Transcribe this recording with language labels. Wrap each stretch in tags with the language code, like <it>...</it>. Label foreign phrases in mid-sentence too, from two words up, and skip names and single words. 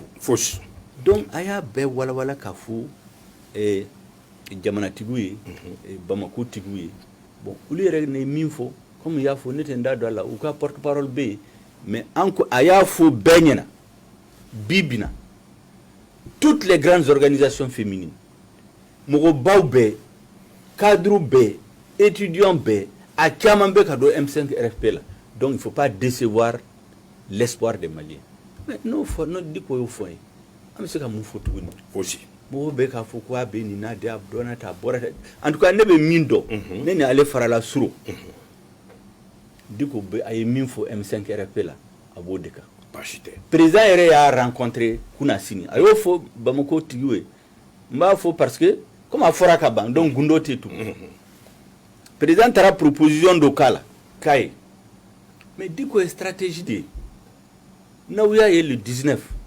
<bm>fosi donc a y'a bɛɛ walawala k'a fɔ jamanatigiw ye Bamako tigiw ye bon olu yɛrɛ ne min fɔ comme y'a fɔ ne tɛ n da don a la u ka porte parole bɛ yen mais a y'a fɔ bɛɛ ɲɛna bi bi na</bm> <fr>toutes les grandes organisations féminines</fr> <bm>mɔgɔbaw bɛɛ cadres bɛɛ étudiants bɛɛ a caman bɛ ka don M5 RFP la</bm> <fr>donc il ne faut pas décevoir l'espoir des Maliens</fr> <bm>mais n'o fɔ n'o di ko y'o fɔ ye an bɛ se ka mun fɔ tuguni fosi mɔgɔw bɛ k'a fɔ ko a bɛ nin na de a dɔnna ta a bɔra ta</bm> <fr>en tout cas</fr> <bm>ne bɛ min dɔn ne ni ale farala suro Diko bɛ a ye min fɔ M5 RFP la a b'o de kan baasi tɛ président yɛrɛ y'a rencontré kunna sini a y'o fɔ Bamako tigiw ye n b'a fɔ</bm> <fr>parce que comme</fr> <bm>a fɔra ka ban donc gundo tɛ tugun président taara proposition dɔ k'a la k'a ye mais Diko ye stratégie de ye n'aw y'a ye le 19</bm>